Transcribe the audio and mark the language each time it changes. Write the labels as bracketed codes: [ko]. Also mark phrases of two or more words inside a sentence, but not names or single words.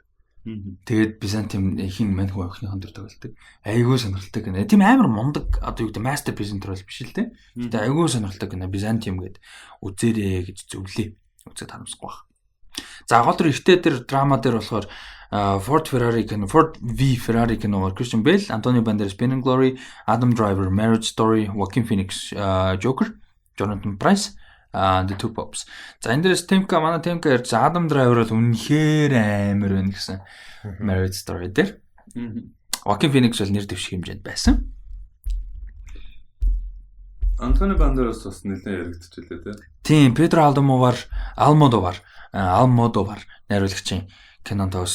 [mn] Тэгээд Byzantium хин мань хүн охиныхон төр тоглолдог. Айгуу сонирхолтой кино. Тийм амар мундаг одоо юу гэдэг masterpiece энэ төрөл биш л дээ. Гэтэ айгуу сонирхолтой кино Byzantium гэдэг үзээрэй гэж зөвлөе. Үзээд харамсахгүй баг. За гол төр ихтэй дээр драма дээр болохоор Ford V Ferrari кино, Christian Bale, Antonio Banderas, Ben and Glory, Adam Driver, Marriage Story, Joaquin Phoenix, Joker, Jonathan Pryce, The Two Popes. За энэ дээрс манай Темка ярьж Adam Driver бол үнэхээр амар байна гэсэн Marriage Story дээр. Joaquin Phoenix бол нэр дэвших хэмжээнд байсан. Антонио Бандерас бас нэлээд яригдчихлээ тий. Тийм, Pedro Almodovar найруулагчийн кинонд тавьсан.